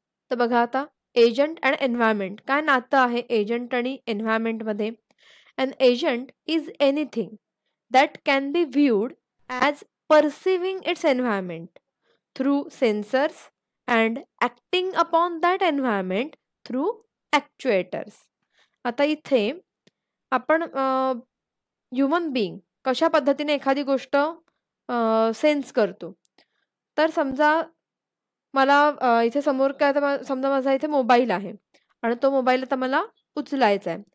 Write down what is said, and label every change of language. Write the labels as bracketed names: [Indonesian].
[Marathi] तर बघा आता एजंट अँड एन्व्हायर्नमेंट काय नातं आहे एजंट आणि एन्व्हायर्नमेंटमध्ये? [English] An agent is anything that can be viewed as perceiving its environment through sensors and acting upon that environment through actuators. [Marathi] आता इथे आपण ह्युमन बीइंग कशा पद्धतीने एखादी गोष्ट सेन्स करतो. तर समजा मला इथे समोर काय आता समजा माझा इथे मोबाईल आहे आणि तो मोबाईल आता मला उचलायचा आहे.